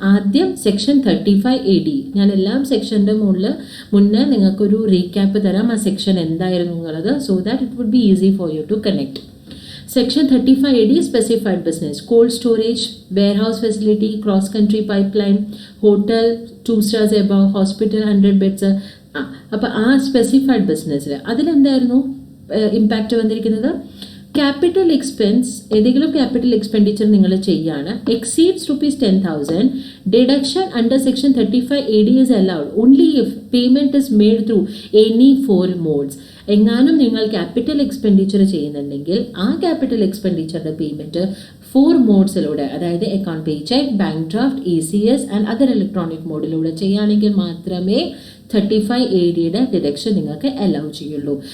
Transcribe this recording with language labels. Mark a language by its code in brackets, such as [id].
[ml] ആദ്യം section 35AD. ഞാൻ എല്ലാം സെക്ഷൻ്റെ മുന്നേ നിങ്ങൾക്കൊരു റീക്യാപ്പ് തരാം, ആ സെക്ഷൻ എന്തായിരുന്നു എന്നുള്ളത്, [en] So that it would be easy for you to connect. Section 35AD specified business, cold storage, warehouse facility, cross country pipeline, hotel 2 stars above, hospital 100 beds. [ml] അപ്പോൾ ആ സ്പെസിഫൈഡ് ബിസിനസ്സിൽ അതിലെന്തായിരുന്നു ഇമ്പാക്റ്റ് വന്നിരിക്കുന്നത്? [en] capital expense, [ml] ഏതെങ്കിലും capital expenditure നിങ്ങൾ ചെയ്യാണ്, [en] exceeds rupees 10,000, deduction under section 35AD is allowed only if payment is made through any 4 modes. [ml] എങ്ങാനും നിങ്ങൾ capital expenditure ചെയ്യുന്നുണ്ടെങ്കിൽ ആ ക്യാപിറ്റൽ എക്സ്പെൻഡിച്ചറിൻ്റെ പേയ്മെൻറ്റ് 4 മോഡ്സിലൂടെ, അതായത് account pay check, bank draft, ECS and other electronic മോഡിലൂടെ ചെയ്യുകയാണെങ്കിൽ മാത്രമേ 35ADയുടെ deduction നിങ്ങൾക്ക് അലൗ ചെയ്യുള്ളൂ.